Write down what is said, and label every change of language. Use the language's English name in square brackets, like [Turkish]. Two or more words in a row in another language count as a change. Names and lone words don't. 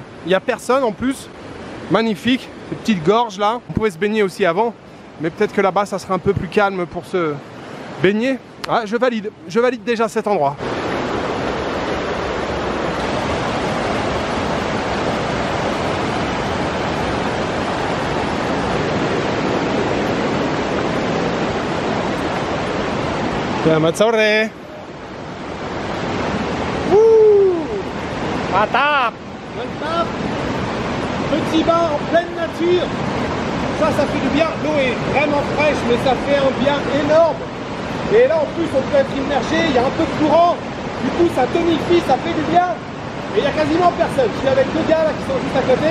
[French] Il n'y a personne en plus. Magnifique. Ces petites gorges là. On pouvait se baigner aussi avant. Mais peut-être que là-bas, ça sera un peu plus calme pour se baigner. Ah, je valide. Je valide déjà cet endroit. [Indonesian] Selamat sore. Mantap. Mantap. [French] Petit bain en pleine nature. Ça fait du bien. L'eau est vraiment fraîche, mais ça fait un bien énorme. Et là, en plus, on peut être immergé. Il y a un peu de courant. Du coup, ça tonifie, ça fait du bien. Et il n'y a quasiment personne. Je suis avec deux gars là qui sont juste à côté.